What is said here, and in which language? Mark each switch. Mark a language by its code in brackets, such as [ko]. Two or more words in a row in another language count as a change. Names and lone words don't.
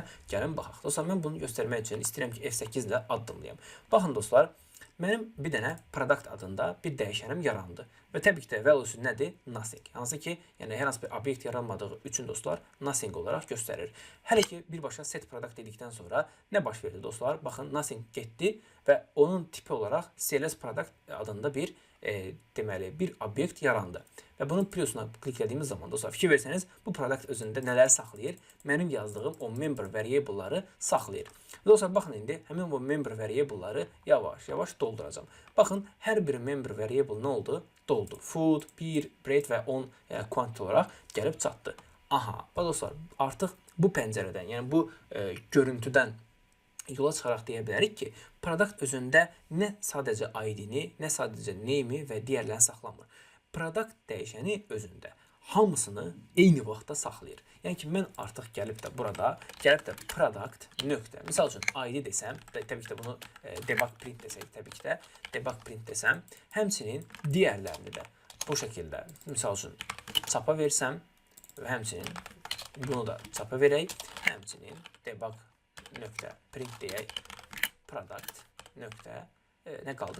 [az] Gəlin baxaq. Dostlar, mən bunu göstərmək üçün istəyirəm ki, F8 ilə addımlayım. Baxın dostlar, mənim bir dənə product adında bir dəyişənim yarandı. Və təbii ki də value'su nədir? Nothing. Hansı ki, yəni hər hansı bir obyekt yaranmadığı üçün dostlar, nothing olaraq göstərir. Hələ ki, birbaşa [en] set product [az] dedikdən sonra nə baş verdi dostlar? Baxın, nothing getdi və onun tipi olaraq [en] CLS product [az] adında bir deməli bir obyekt yarandı. Və bunun plusuna kliklədiyimiz zaman dostlar fikir versəniz, bu product özündə nələr saxlayır? Mənim yazdığım o [en] member variable'ları [az] saxlayır. Dostlar, baxın indi həmin o [en] member variable'ları [az] yavaş-yavaş dolduracağam. Baxın, hər bir [en] member variable [az] nə oldu? Doldu. [en] Food, beer, bread [az] və 10 quantity olaraq gəlib çatdı. Aha, dostlar, artıq bu pəncərədən, yəni bu görüntüdən yola çıxaraq deyə bilərik ki, product özündə nə sadəcə ID-ni, nə sadəcə name-i və digərlərini saxlamır. Product dəyişəni özündə hamısını eyni vaxtda saxlayır. Yəni ki, mən artıq gəlib də burada, product nöqtə. Misal üçün ID desəm, təbii ki də bunu [en] debug print [az] desək, təbii ki də [en] debug print [az] desəm, həmçinin digərlərini də bu şəkildə, misal üçün çapa versəm və həmçinin bunu da çapa verək, həmçinin debug nöqtə print deyək, product nöqtə nə qaldı?